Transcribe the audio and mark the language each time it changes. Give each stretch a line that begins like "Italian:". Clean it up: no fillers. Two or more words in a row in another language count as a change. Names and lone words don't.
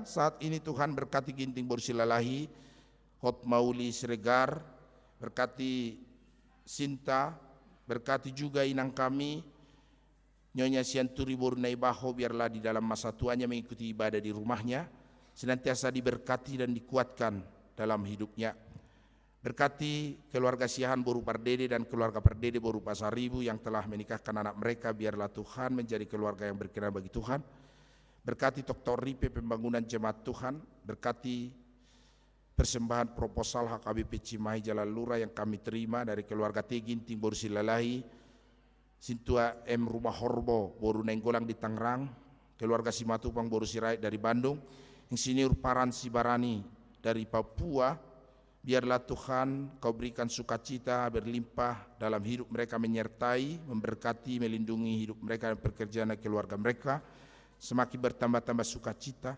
Indonesian: Saat ini Tuhan berkati Ginting Borsilalahi, Hot Mauli Siregar, berkati Sinta, berkati juga inang kami Nyonya Sianturi Borunai Baho, biarlah di dalam masa tuanya mengikuti ibadah di rumahnya senantiasa diberkati dan dikuatkan dalam hidupnya. Berkati keluarga Siahan Boru Pardede dan keluarga Pardede Boru Pasaribu yang telah menikahkan anak mereka, biarlah Tuhan menjadi keluarga yang berkenan bagi Tuhan. Berkati Dr. Ripe pembangunan jemaat Tuhan, berkati persembahan proposal HKBP Cimahi Jalan Lura yang kami terima dari keluarga Teginting Boru Silalahi, Sintua M Rumah Horbo Boru Nenggolang di Tangerang, keluarga Simatupang Boru Sirait dari Bandung, Insinyur Paran Sibarani dari Papua. Biarlah Tuhan kau berikan sukacita berlimpah dalam hidup mereka, menyertai, memberkati, melindungi hidup mereka dan pekerjaan dan keluarga mereka, semakin bertambah-tambah sukacita.